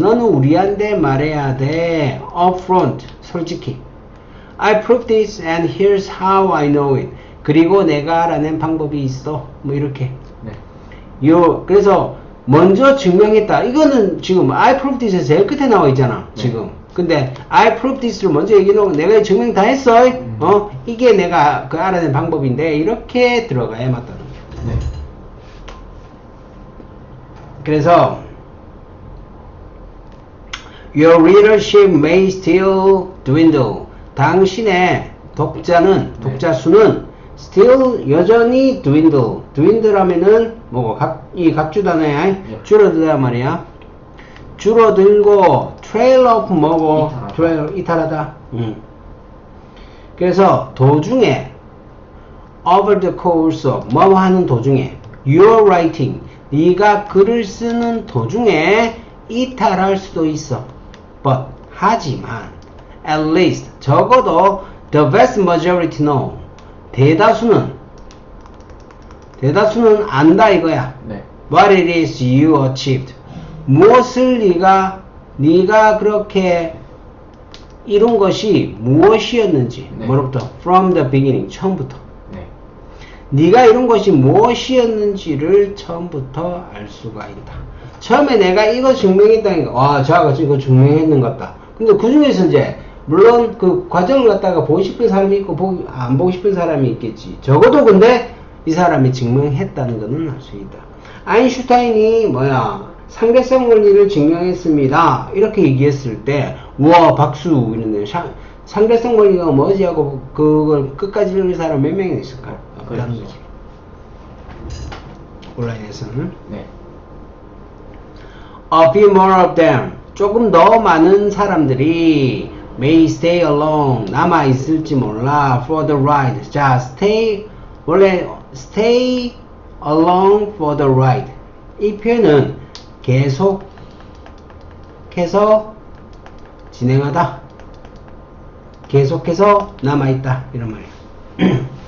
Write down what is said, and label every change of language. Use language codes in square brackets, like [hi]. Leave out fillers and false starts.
[ko] 너는 우리한테 말해야 돼. [en] upfront. [ko] 솔직히. [en] I proved this and here's how I know it. [ko] 그리고 내가 알아낸 방법이 있어. 뭐 이렇게. 네. 그래서 먼저 증명했다. 이거는 지금 [en] I proved this [ko] 에서 제일 끝에 나와 있잖아. 네. 지금. 근데 [en] I proved this [ko] 를 먼저 얘기해놓고 내가 증명 다 했어. 이게 내가 그 알아낸 방법인데 이렇게 들어가야 맞다는 거야. 네. 그래서 [en] Your readership may still dwindle. [ko] 당신의 독자는 네. 독자 수는 still 여전히 dwindle. dwindle 하면은 뭐고 이 각주 단어야. 네. 줄어들단 말이야. 줄어들고 [en] trail off [ko] 뭐고 이탈하다. trail 이탈하다. 그래서 도중에 [en] over the course of [ko] 뭐 하는 도중에 [en] your writing [ko] 네가 글을 쓰는 도중에 이탈할 수도 있어. [en] but [ko] 하지만 [en] at least [ko] 적어도 [en] the vast majority know [ko] 대다수는 안다 이거야. 네. [en] what it is you achieved [ko] 무엇을 네가 그렇게 이룬 것이 무엇이었는지. 네. 뭐로부터? [en] from the beginning [ko] 처음부터. 네. 네가 이룬 것이 무엇이었는지를 처음부터 알 수가 있다. 처음에 내가 이거 증명했다니까 와 저하가 이거 증명했는 것 같다. 근데 그 중에서 이제 물론 그 과정을 갖다가 보고 싶은 사람이 있고 안 보고 싶은 사람이 있겠지. 적어도 근데 이 사람이 증명했다는 것은 알 수 있다. 아인슈타인이 뭐야 상대성 원리를 증명했습니다 이렇게 얘기했을 때 우와 박수 이러는데 상대성 원리가 뭐지 하고 그걸 끝까지 읽는 사람 몇 명이 있을까? 없다는 거지. 온라인에서는 네. [en] A few more of them [ko] 조금 더 많은 사람들이 [en] may stay along [ko] 남아 있을지 몰라 [en] for the ride. [ko] 자, stay 원래 [en] stay along for the ride [ko] 이 표현은 계속해서 진행하다, 계속해서 남아있다 이런 말이에요. 네.